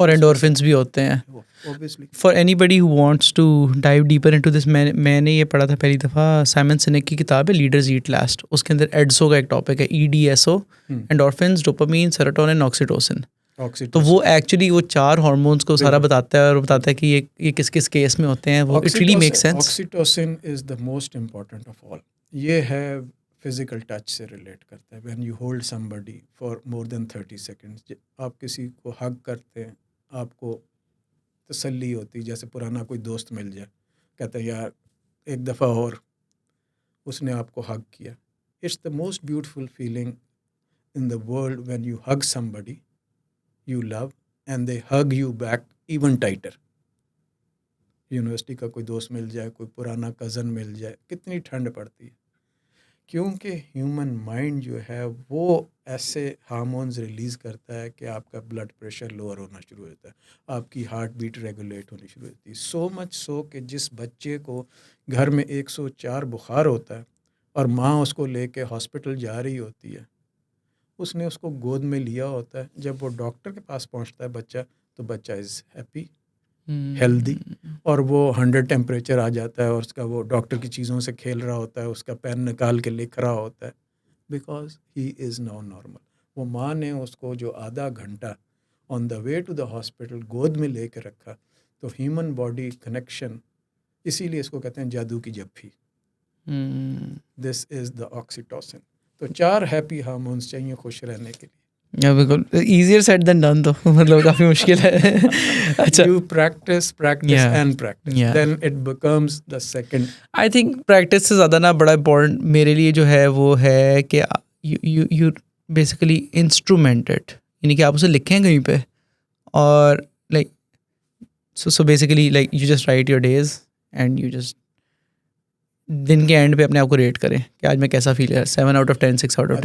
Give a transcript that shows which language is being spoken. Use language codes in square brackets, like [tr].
[ur] اور انڈورفنس بھی ہوتے ہیں. [en] for anybody who wants to dive deeper into this, [ur] میں نے یہ پڑھا تھا پہلی دفعہ, سائمن سینیک کی کتاب ہے لیڈرز ایٹ لاسٹ. اس کے اندر ایڈسو کا ایک ٹاپک ہے, EDSO, انڈورفنس, ڈوپامین, سیروٹونن, آکسیٹوسن. تو وہ ایکچولی وہ 4 ہارمونس کو سارا بتاتا ہے, اور بتاتا ہے کہ یہ کس کس کیس میں ہوتے ہیں. [en] وہ it really make sense. Oxytocin is the most important of all. [ur] یہ ہے فزیکل ٹچ سے ریلیٹ کرتا ہے. [en] when you hold somebody for more than 30 seconds, [ur] آپ کسی کو ہگ کرتے ہیں, آپ کو تسلی ہوتی, جیسے پرانا کوئی دوست مل جائے, کہتے ہیں یار ایک دفعہ اور اس نے آپ کو ہگ کیا. [en] It's the most beautiful feeling in the world when you hug somebody you love and they hug you back even tighter. [ur] University کا کوئی دوست مل جائے, کوئی پرانا کزن مل جائے, کتنی ٹھنڈ پڑتی ہے, کیونکہ ہیومن مائنڈ جو ہے وہ ایسے ہارمونز ریلیز کرتا ہے کہ آپ کا بلڈ پریشر لوور ہونا شروع ہوتا ہے, آپ کی ہارٹ بیٹ ریگولیٹ ہونی شروع ہوتی ہے. [en] so much so [ur] کہ جس بچے کو گھر میں 104 بخار ہوتا ہے اور ماں اس کو لے کے ہاسپٹل جا رہی ہوتی ہے, اس نے اس کو گود میں لیا ہوتا ہے, جب وہ ڈاکٹر کے پاس پہنچتا ہے بچہ, تو بچہ [en] is happy, healthy, [ur] اور وہ 100 ٹیمپریچر آ جاتا ہے, اور اس کا وہ ڈاکٹر کی چیزوں سے کھیل رہا ہوتا ہے, اس کا پین نکال کے لکھ رہا ہوتا ہے, [en] Because he is now normal. [ur] وہ ماں نے اس کو جو آدھا گھنٹہ [en] on the way to the hospital [ur] گود میں لے کے رکھا, تو ہیومن باڈی کنیکشن, اسی لیے اس کو کہتے ہیں جادو کی جھپھی. [en] This is the oxytocin. [ur] تو 4 ہیپی ہارمونس چاہیے خوش رہنے کے لیے. بالکل [en] easier said than done, [ur] تو مطلب کافی مشکل ہے. اچھا, [en] You practice and practice, then it becomes the second. [ur] I think practice سے زیادہ نا بڑا امپورٹنٹ میرے لیے جو ہے وہ ہے کہ [en] you basically instrumented, [ur] یعنی کہ آپ اسے لکھیں کہیں پہ, اور [en] like so basically like you just [ur] write your days and you just دن کے اینڈ پہ اپنے آپ کو ریٹ کریں کہ آج میں کیسا فیل ہے, [en] 7 out of 10, 6 out of 10.